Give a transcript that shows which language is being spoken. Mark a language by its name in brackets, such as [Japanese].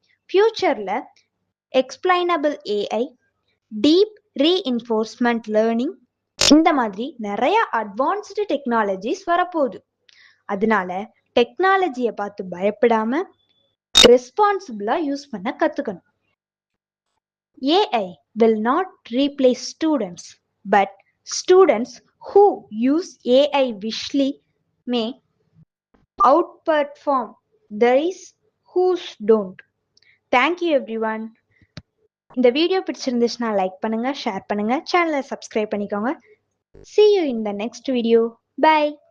[Tamil] ஃபியூச்சர்ல explainable AI, deep reinforcement learning, இந்த மாதிரி நிறைய அட்வான்ஸ்டு டெக்னாலஜிஸ் வரப்போகுது. அதனால டெக்னாலஜியை பார்த்து பயப்படாம ரெஸ்பான்சிபிளா யூஸ் பண்ண கத்துக்கணும். [English] AI will not replace students, but students who use AI wisely may outperform those who don't. Thank you everyone. [Tamil] இந்த வீடியோ பிடிச்சிருந்துச்சுன்னா லைக் பண்ணுங்க, ஷேர் பண்ணுங்க, சேனலை சப்ஸ்கிரைப் பண்ணிக்கோங்க. [English] See you in the next video. Bye.